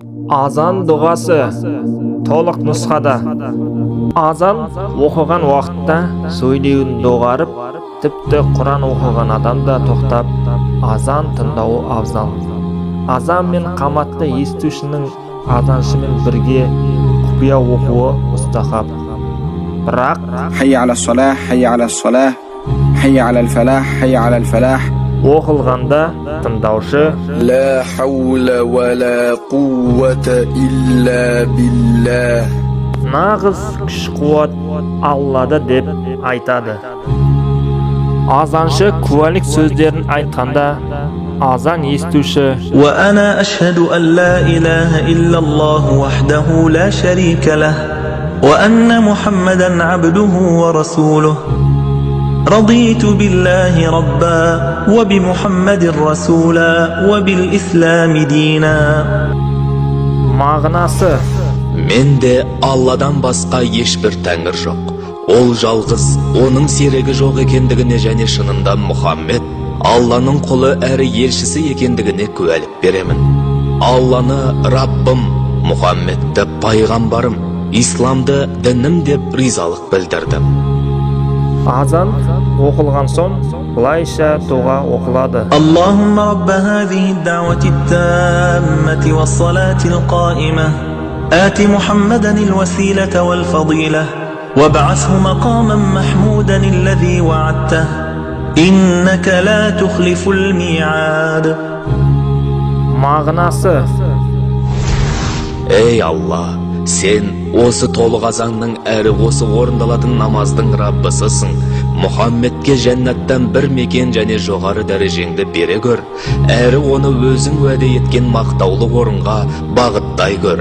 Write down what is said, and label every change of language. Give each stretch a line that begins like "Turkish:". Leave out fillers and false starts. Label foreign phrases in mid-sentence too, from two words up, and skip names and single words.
Kazakh: Азан дұғасы толық нұсқада. Азан оқыған уақытта сөйлеуін доғарып, тіпті Құран оқыған адамда тоқтап, азан тыңдауы абзал. Азан мен қаматты естушінің азаншымен бірге құпия оқуы мұстахаб. Бірақ
Arabic: حي على الصلاة، حي على الصلاة، حي على الفلاح، حي على الفلاح
Kazakh: оқылғанда тыңдаушы
Arabic: لا حول ولا قوة إلا بالله
Kazakh: нағыз күш-қуат Аллада деп айтады. Азаншы куәлік сөздерін айтқанда, азан естуші
Arabic: وأنا أشهد أن لا إله إلا الله وحده لا شريك له وأن محمدا عبده ورسوله رضيت بالله ربا وبمحمد رسولا وبالإسلام دينا.
Kazakh: мағынасы Менде Алладан басқа ешбір тәңір жоқ. Ол жалғыз, оның серігі жоқ екендігіне және шынында Мұхаммед Алланың құлы әрі елшісі екендігіне куәлік беремін. Алланы Раббым, Мұхаммедті пайғамбарым, исламды дінім деп ризалық білдірдім. азан оқылған соң былайша дұға оқылады.
Arabic: اللهم رب هذه الدعوة التامة والصلاة القائمة آت محمدا الوسيلة والفضيلة وابعثه مقاما محمودا الذي وعدته إنك لا تخلف الميعاد.
Kazakh: мағынасы Ей Алла, сен осы толық азанның әрі осы орындалатын намаздың Раббысысың. Мұхаммедке жәннаттан бір мекен және жоғары дәрежеңді бере көр, әрі оны өзің уәде еткен мақтаулы орынға бағыттай көр.